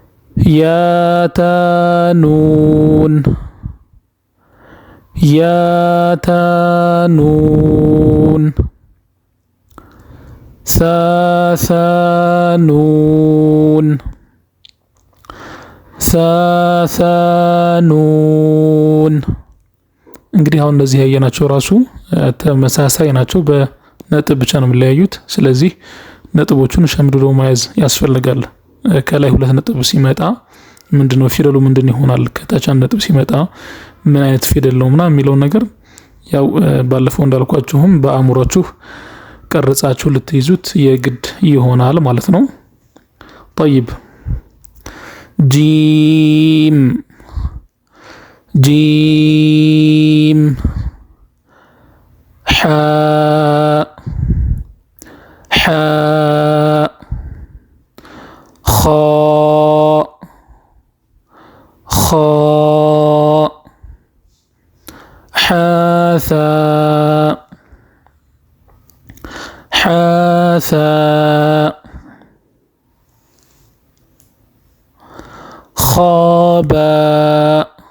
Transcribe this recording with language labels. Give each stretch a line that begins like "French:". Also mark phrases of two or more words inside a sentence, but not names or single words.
Arabic: يا تانون يا تانون ثانون ثانون
Amharic: እንግዲህ አሁን እነዚህ ያየናቸው ራሱ ተመሳሳይ ናቸው በነጥብ ብቻ ነው የሚለያዩት ስለዚህ ነጥቦቹን ሸምድዶ መያዝ ያስፈልጋል ከላይ ሁለት ነጥብ ሲመጣ ምንድነው ፊደሉ ምንድን ይሆናል ከታች አንድ ነጥብ ሲመጣ ምን አይነት ፊደል ነው ምናምን የሚለው ነገር ያው ባለፈው እንዳልኳችሁም በአእምሮአችሁ ቀርጻችሁ ልትይዙት የግድ ይሆናል ማለት ነው طيب
Arabic: جيم جيم حاء حاء خاء خاء حاثاء حاثاء خاباء